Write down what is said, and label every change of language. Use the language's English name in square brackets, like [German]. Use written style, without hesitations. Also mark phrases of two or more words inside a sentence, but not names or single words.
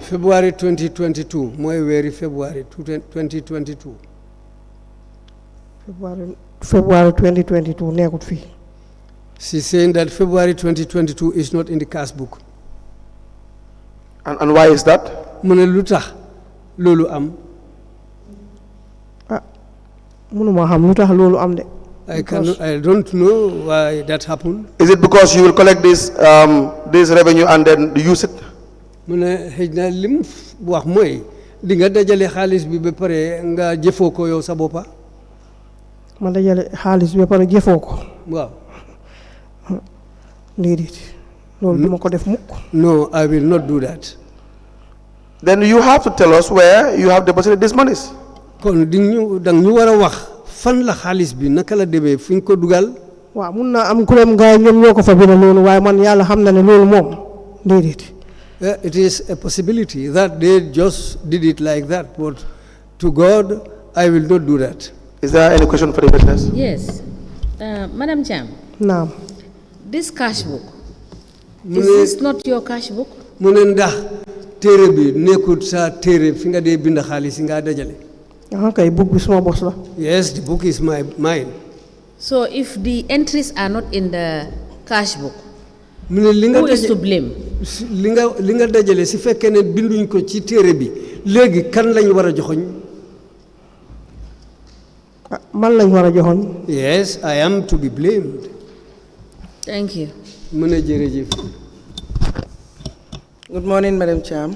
[Wolof] February 2022 mooy weeri February 2022. February 2022 nekkut fii. [English] She's saying that February 2022 is not in the cash book. And why is that? [Wolof] mu ne lu tax loolu am. mënuma xam lu tax loolu am de. [English] I don't know why that happened. Is it because you will collect this revenue and then use it? [Wolof] mu ne xëy na lim wax mooy di nga dajale xaalis bi ba pare nga jëfoo ko yow sa boppa. ma dajale xaalis bi ba pare jëfoo ko. waaw. déedéet loolu duma ko def mukk. [English] No, I will not do that. Then you have to tell us where you have deposited these monies. [Wolof] kon dang ñu war a wax fan la xaalis bi naka la demee fi nga ko dugal. waaw mun naa am kuréem gaay ñoom ñoo ko fa bina noonu waaye man yàlla xam na ne loolu moom déedéet. [English] It is a possibility that they just did it like that, but to God, I will not do that. Is there any question for the witness? Yes. Madam Cham, naam this cash book, is this not your cash book? [Wolof] mu ne ndax téere bi nekkut sa téere fi nga dee bind xaalis yi nga dajale. kay book bi suma bos la. [English] Yes, the book is mine. So if the entries are not in the cash book, [Wolof] mu ne li nga [English] who is to blame? [Wolof] li nga dajale si fekkee ne binduñ ko ci téere bi léegi kan lañ war a joxoñ. man lañ war a joxoñ. [English] Yes, I am to be blamed. Thank you. [Wolof] mu ne jërëjëf. [English] Good morning, Madam Cham.